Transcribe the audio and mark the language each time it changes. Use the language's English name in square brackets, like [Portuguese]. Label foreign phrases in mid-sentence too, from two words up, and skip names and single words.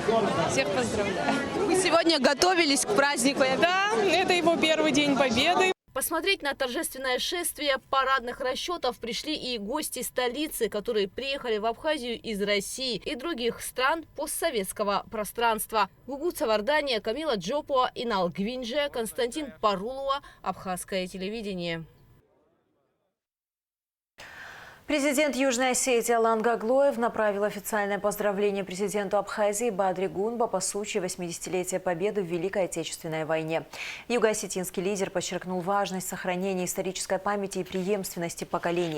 [Russian] Всех поздравляю. Вы сегодня готовились к празднику? Да, это его первый день Победы. Посмотреть на торжественное шествие парадных расчетов пришли и гости столицы, которые приехали в Абхазию из России и других стран постсоветского пространства. Гугу Цавардания, Камила Джопуа, Инал Гвинже, Константин Парулова, Абхазское телевидение. Президент Южной Осетии Алан Гаглоев направил официальное поздравление президенту Абхазии Бадри Гунба по случаю 80-летия Победы в Великой Отечественной войне. Юго-осетинский лидер подчеркнул важность сохранения исторической памяти и преемственности поколений.